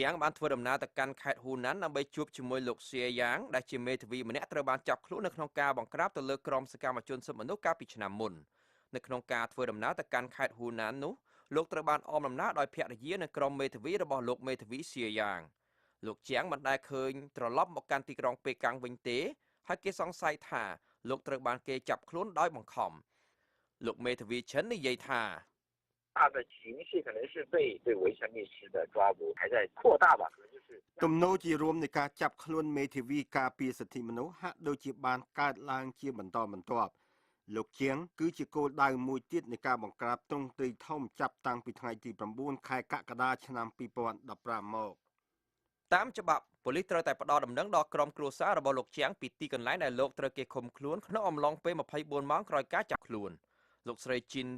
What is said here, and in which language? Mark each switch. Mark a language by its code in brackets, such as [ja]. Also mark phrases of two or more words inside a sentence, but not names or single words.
[km] ងបានធ្វើដំណើរទៅកាន់ខេត្តហ៊ូណានដើម្បីជួបជាមួយលោកសៀយ៉ាងដែលជាមេធាវីម្នាក់ត្រូវបានចាប់ខ្លួននៅក្នុងការបង្ក្រាបទៅលើក្រុមសកម្មជនសិទ្ធិមនុស្សកាលពីឆ្នាំមុននៅក្នុងការធ្វើដំណើរទៅកាន់ខេត្តហ៊ូណាននោះលោកត្រូវបានអមដំណើរដោយភរិយានិងក្រុមមេធាវីរបស់លោកមេធាវីសៀយ៉ាងលោកជាងមិនដែលឃើញត្រឡប់មកកាន់ទីក្រុងប៉េកាំងវិញទេហើយគេសង្ស័យថាលោកត្រូវបានគេចាប់ខ្លួនដោយបង្ខំលោកមេធាវីឈិននិយាយថា [zh] 大的情绪可能是被对维权律师的抓捕还在扩大吧，可能就是。 [km] ទំនោរជារួមនៃការចាប់ខ្លួនមេធាវីការពារសិទ្ធិមនុស្សហាក់ដូចជាបានកើតឡើងជាបន្តបន្ទាប់លោកជាងគឺជាគោលដៅមួយទៀតនៃការបង្ក្រាបទ្រង់ទ្រាយធំចាប់តាំងពីថ្ងៃទី9ខែកក្កដាឆ្នាំ2015មក តាមច្បាប់ប៉ូលីសត្រូវតែផ្ដល់ដំណឹងដល់ក្រុមគ្រួសាររបស់លោកជាងពីទីកន្លែងដែលលោកត្រូវគេឃុំខ្លួនក្នុងអំឡុងពេល24ម៉ោងក្រោយការចាប់ខ្លួនលោកស្រីជីន